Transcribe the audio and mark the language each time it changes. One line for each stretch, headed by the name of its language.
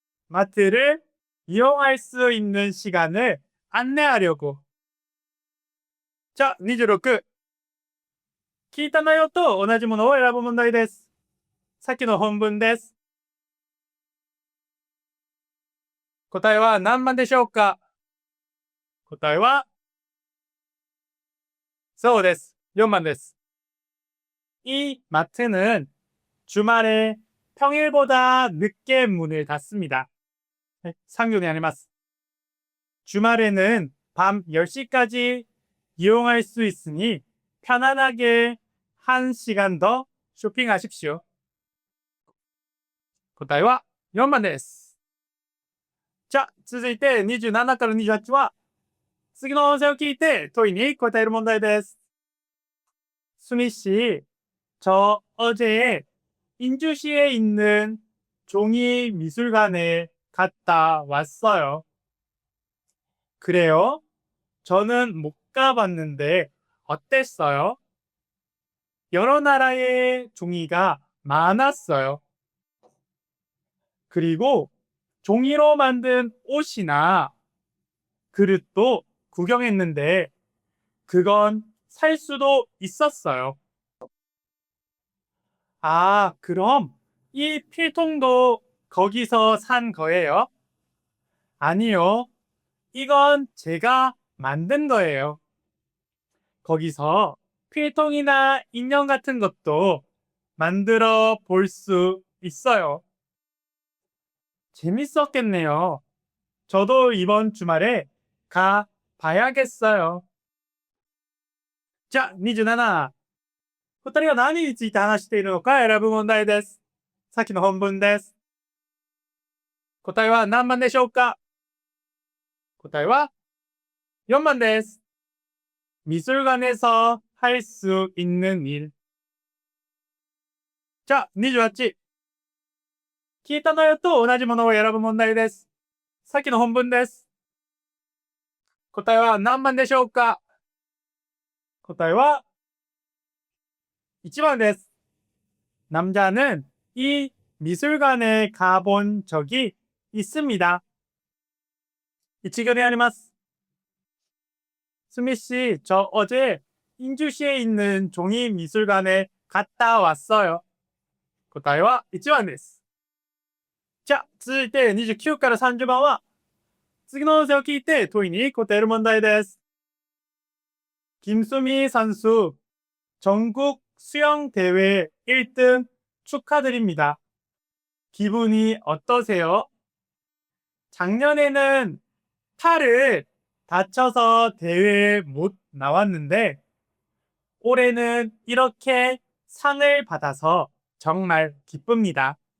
Korean: 마트를 이용할 수 있는 시간을 안내하려고. 자, 26.
Japanese: 聞いた内容と同じものを選ぶ問題です。さっきの本文です。答えは何番でしょうか？答えは、そうです。4番です。
Korean: 이 마트는 주말에 평일보다 늦게 문을 닫습니다.
Japanese: 상균이 아니마스.
Korean: 주말에는 밤 10시까지 이용할 수 있으니 편안하게 1시간 더 쇼핑하십시오.
Japanese: 答えは4番です。じゃあ、続いて27から28は、次の音声を聞いて問いに答える問題です。
Korean: 수미 씨, 저 어제 인주시에 있는 종이 미술관에 갔다 왔어요. 그래요? 저는 못 가봤는데 어땠어요? 여러 나라의 종이가 많았어요. 그리고 종이로 만든 옷이나 그릇도 구경했는데 그건 살 수도 있었어요. 아, 그럼 이 필통도 거기서 산 거예요? 아니요. 이건 제가 만든 거예요. 거기서 필통이나 인형 같은 것도 만들어 볼 수 있어요. 재밌었겠네요. 저도 이번 주말에 가 봐야겠어요. 자, 27.
Japanese: 二人は何について話しているのか選ぶ問題です。さっきの本文です。答えは何番でしょうか？答えは4番です。
Korean: 미술관에서 할 수 있는 일. 자, 28.
Japanese: 聞いた内容と同じものを選ぶ問題です。さっきの本文です。答えは何番でしょうか？答えは1番です。
Korean: 남자는 이 미술관에 가본 적이 있습니다.
Japanese: 이치견이 아리마스.
Korean: 수미씨, 저 어제 인주시에 있는 종이 미술관에 갔다 왔어요.
Japanese: 答えは1番です。じゃあ、続いて29から30番は、次の音声を聞いて問いに答える問題です。
Korean: 김수미 선수, 전국 수영대회 1등 축하드립니다. 기분이 어떠세요? 작년에는 팔을 다쳐서 대회에 못 나왔는데 올해는 이렇게 상을 받아서 정말 기쁩니다.